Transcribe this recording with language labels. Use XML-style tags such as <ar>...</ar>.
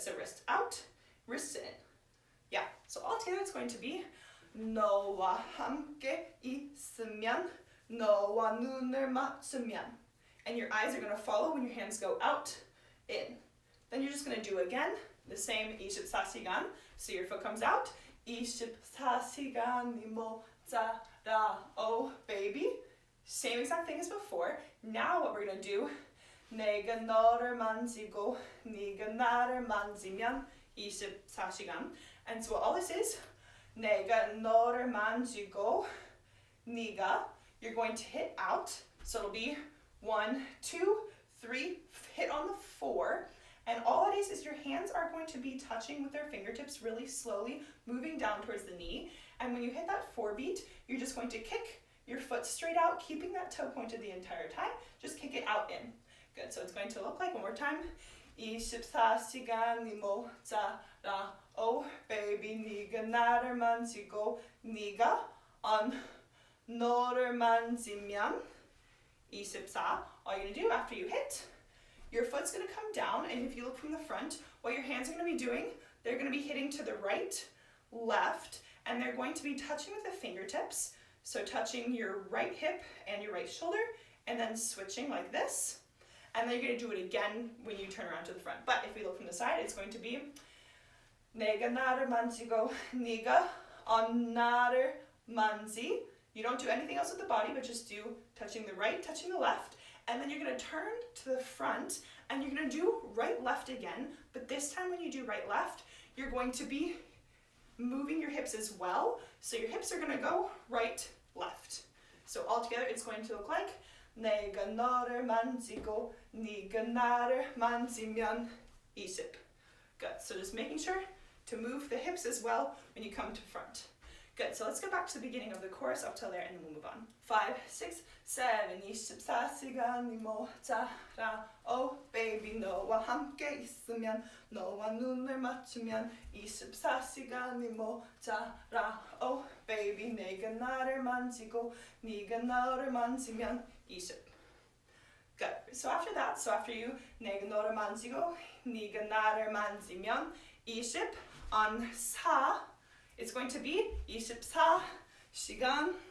<en>So wrist out, wrists in. Yeah. So all together it's going to be</en> <ko>너와 함께 있으면, 너와 눈을 맞추면.</ko> <en>And your eyes are going to follow when your hands go out, in. Then you're just going to do again the same 24시간. So your foot comes out.</en> <ko>24시간이 모자라,</ko> <en>oh baby. Same exact thing as before. Now what we're going to do,</en> <ko>내가 너를 만지고 네가 나를 만지면 24시간.</ko> <en>And so what all this is,</en> <ko>내가 너를 만지고 네가,</ko> <en>you're going to hit out. So it'll be 1, 2, 3, hit on the 4. And all it is your hands are going to be touching with their fingertips really slowly, moving down towards the knee. And when you hit that 4 beat, you're just going to kick your foot straight out, keeping that toe pointed the entire time. Just kick it out in. Good, so it's going to look like, one more time.</en> <ko>24시간이 모자라,</ko> <en>oh baby,</en> <ko>네가 나를 만지고 네가 너를 만지면 24.</ko> <en>All you're going to do after you hit, your foot's going to come down, and if you look from the front, what your hands are going to be doing, they're going to be hitting to the right, left, and they're going to be touching with the fingertips. So touching your right hip and your right shoulder, and then switching like this. And then you're going to do it again when you turn around to the front. But if we look from the side, it's going to be</en> <ko>내가 나를 만지고 네가 나를 만지.</ko> <en>You don't do anything else with the body, but just do touching the right, touching the left. And then you're going to turn to the front, and you're going to do right, left again. But this time when you do right, left, you're going to be moving your hips as well. So your hips are going to go right, left. So all together it's going to look like</en> <ko>내가 너를 만지고 네가 나를 만지면 20.</ko> <en>Good. So just making sure to move the hips as well when you come to front. Good. So let's go back to the beginning of the chorus up till there, and then we'll move on.</en> <ko>5, 6, 7, 24시간이 모자라,</ko> <en>oh baby,</en> <ko>너와 함께 있으면, 너와 눈을 맞추면 24시간이 모자라, oh baby, 내가 나를 만지고 네가 너를 만지면 20.</ko> <en>Good. So after that, so after you</en> <ko>내가 너를 만지고 네가 나를 만지면 20.</ko> <en>On 사, it's going to be 24시간.</en>